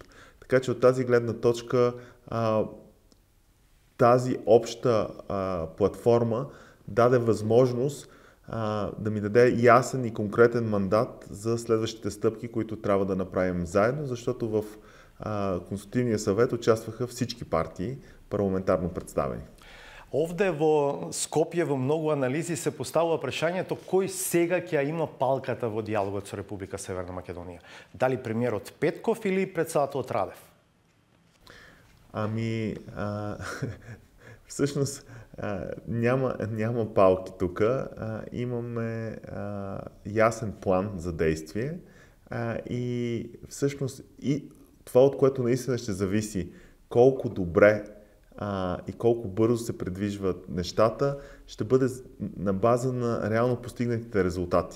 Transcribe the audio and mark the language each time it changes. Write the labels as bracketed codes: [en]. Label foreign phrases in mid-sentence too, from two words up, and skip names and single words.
[bg] Така че от тази гледна точка тази обща платформа даде възможност да ми даде ясен и конкретен мандат за следващите стъпки, които трябва да направим заедно, защото в Консултативния съвет участваха всички партии, парламентарно представени. [mk] Овде во Скопје во многу анализи се поставува прашањето кој сега ќе има палката во диалогот со Република Северна Македонија. Дали премиерот Петков или председателот Радев? [bg] Всъщност няма палки тук. Имаме ясен план за действие и всъщност и това, от което наистина ще зависи колко добре и колко бързо се предвижват нещата, ще бъде на база на реално постигнатите резултати.